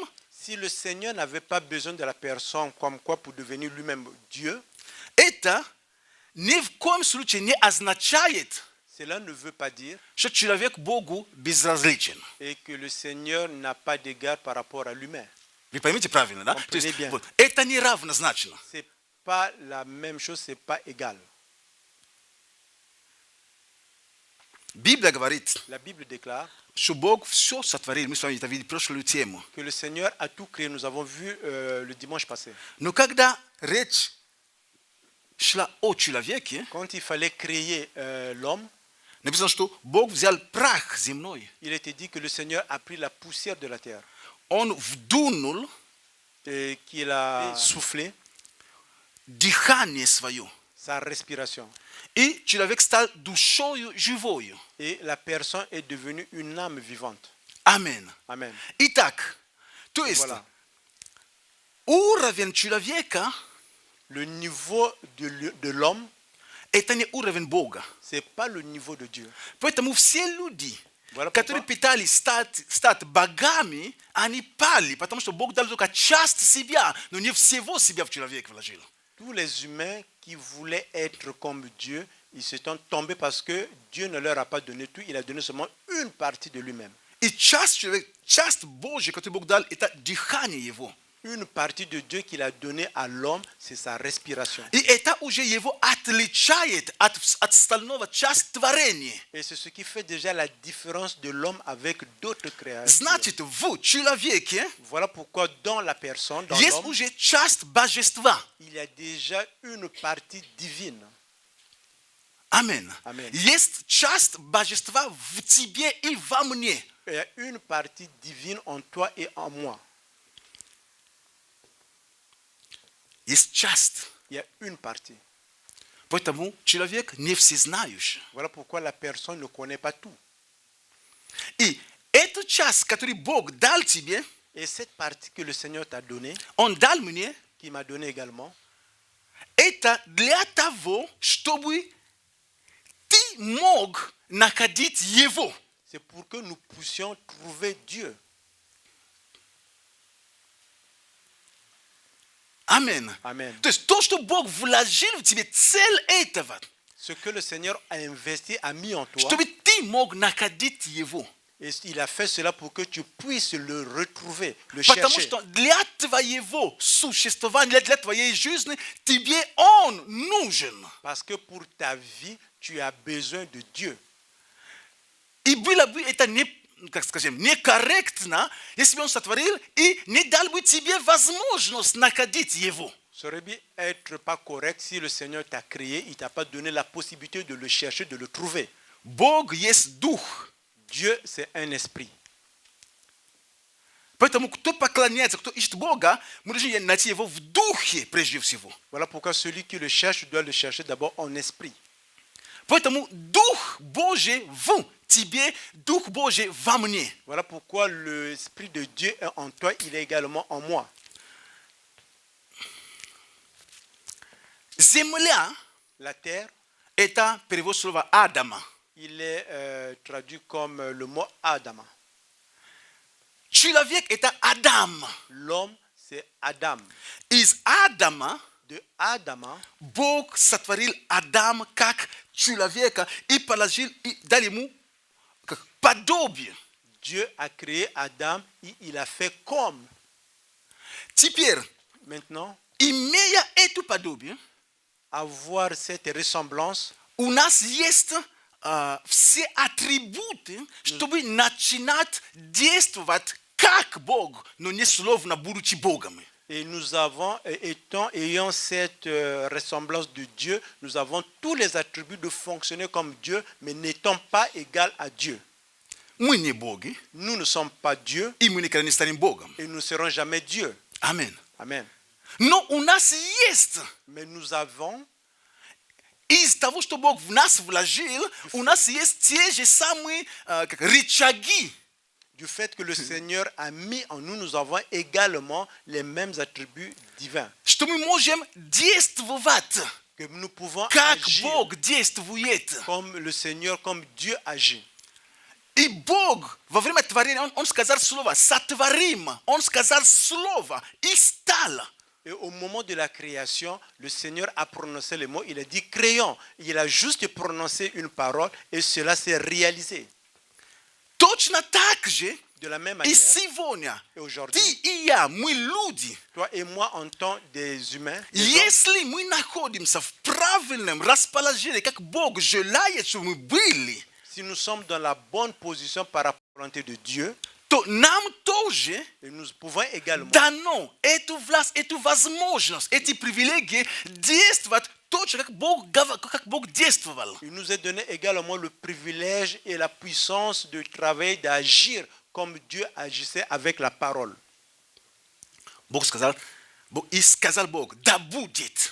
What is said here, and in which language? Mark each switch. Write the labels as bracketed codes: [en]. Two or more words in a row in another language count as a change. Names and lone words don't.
[fr] Si le Seigneur n'avait pas besoin de la personne comme quoi pour devenir lui-même Dieu, [ru] это ни в коем случае не означает, [fr] cela ne veut pas dire [ru] что человек Богу безразличен. [fr] et que le Seigneur n'a pas d'égard par rapport à l'humain. [ru] Вы поймите правильно, да? То есть, [fr] Comprenez bien. [ru] вот, это не равнозначно. [fr] C'est pas la même chose, c'est pas égal. [ru] Библия говорит, [fr] La Bible déclare [ru] что Бог все сотворил. Мы с вами это видели прошлую тему. [fr] que le Seigneur a tout créé. Nous avons vu le dimanche passé. [ru] Но когда речь шла о человеке, [fr] Quand il fallait créer l'homme, [ru] написано, что Бог взял прах земной. [fr] il était dit que le Seigneur a pris la poussière de la terre [ru] Он вдунул [fr] et qu'il a soufflé [ru] дыхание свое. [fr] sa respiration. [ru] И человек стал душою живою. [fr] Et la personne est devenue une âme vivante. [ru] Амен. [fr] Amen. [ru] Итак, то есть [fr] Voilà. [ru] уровень человека [fr] Le niveau de l'homme, [ru] это не уровень Бога. [fr] ce n'est pas le niveau de Dieu. [ru] Поэтому все люди, [fr] Voilà [ru] которые [fr] pourquoi [ru] пытались стать богами, они пали, потому что Бог дал только часть себя, но не всего себя в человека вложил. [fr] tous les humains qui voulaient être comme Dieu, ils se sont tombés parce que Dieu ne leur a pas donné tout, il a donné seulement une partie de lui-même. [ru] И часть Божья, которую Бог дал, это дыхание Его. [fr] Une partie de Dieu qu'il a donnée à l'homme, c'est sa respiration. [ru] И это уже Его отличает от остального часть творения. [fr] Et c'est ce qui fait déjà la différence de l'homme avec d'autres créatures. [ru] Значит, в человеке [fr] Voilà pourquoi dans la personne, dans [ru] есть [fr] l'homme, [ru] уже часть божества. [fr] il y a déjà une partie divine. [ru] Амен. [fr] Amen. [ru] Есть часть божества в тебе и во мне. [fr] Il y a une partie divine en toi et en moi. [ru] Есть часть. [fr] Il y a une partie. [ru] Поэтому человек не всезнающий. [fr] Voilà pourquoi la personne ne connaît pas tout. [ru] И эту часть, которую Бог дал тебе, [fr] Et cette partie que le Seigneur t'a donnée, [ru] Он дал мне, [fr] qui m'a donné également, [ru] это для того, чтобы ты мог находить Его. [fr] c'est pour que nous puissions trouver Dieu. [ru] Амен. [fr] Amen. [ru] То есть то, что Бог вложил в тебе, цель этого, [fr] Ce que le Seigneur a investi, a mis en toi, [ru] чтобы ты мог находить Его. [fr] et il a fait cela pour que tu puisses le retrouver, le [ru] Потому [fr] chercher. [ru] что для твоего существования, для твоей жизни, тебе Он нужен. [fr] Parce que pour ta vie, tu as besoin de Dieu. [ru] И было бы это как скажем, некорректно, если бы Он сотворил и не дал бы тебе возможность находить Его. [fr] Ça aurait pu être pas correct si le Seigneur t'a créé, il t'a pas donné la possibilité de le chercher, de le trouver. [ru] Бог есть Дух. [fr] Dieu, c'est un esprit. [ru] Поэтому кто поклоняется, кто ищет Бога, мы должны найти Его в Духе прежде всего. [fr] Voilà pourquoi celui qui le cherche doit le chercher d'abord en esprit. [ru] Поэтому Дух Божий в тебе, Дух Божий во мне. [fr] Voilà pourquoi l'esprit de Dieu est en toi, il est également en moi. [ru] Земля [fr] La terre, – [ru] это перевод слова Адама. [fr] il est traduit comme le mot Adama. [ru] Человек – это Адам. [fr] L'homme, c'est Adam. [ru] Из Адама [fr] De Adama, [ru] Бог сотворил Адам как человека и положил, и дал ему как подобие. [fr] Dieu a créé Adam et il a fait comme. [ru] Теперь, [fr] Maintenant, [ru] имея эту подобие, [fr] avoir cette ressemblance, [ru] у нас есть все атрибуты, чтобы начинать действовать как Бог, но не словно будучи Богом. [fr] et nous avons, ayant cette ressemblance de Dieu, nous avons tous les attributs de fonctionner comme Dieu, mais n'étant pas égal à Dieu. [ru] Мы не боги, [fr] Nous ne sommes pas Dieu [ru] и мы никогда не станем Богом. [fr] et nous ne serons jamais Dieu. [ru] Аминь. [fr] Amen. [ru] Но у нас есть, [fr] Mais nous avons, [ru] из того, что Бог в нас вложил, у нас есть те же самые как рычаги. [fr] du fait que le Seigneur a mis en nous, nous avons également les mêmes attributs divins. [ru] Что мы можем действовать, [fr] Que nous pouvons [ru] как [fr] agir [ru] Бог действует. [fr] comme le Seigneur, comme Dieu agit. [ru] И Бог во время творения, Он сказал слово «сотворим», Он сказал слово «и стало». [fr] Et au moment de la création, le Seigneur a prononcé les mots, il a dit créons. Il a juste prononcé une parole et cela s'est réalisé. [ru] Точно так же [fr] De la même [ru] и [fr] manière, [ru] сегодня [fr] et aujourd'hui, [ru] ты и я, мы люди. [fr] toi et moi en tant des humains, des hommes, [ru] Если мы находимся в правильном расположении, как Бог желает, чтобы мы были, [fr] si nous sommes dans la bonne position par rapport à la volonté de Dieu, [ru] то нам тоже [fr] et nous pouvons également [ru] дано эту власть, эту возможность, эти привилегии действовать точно, как Бог действовал. [fr] il nous est donné également le privilège et la puissance de travailler, d'agir comme Dieu agissait avec la parole. [ru] Бог сказал, и сказал Бог, да будет.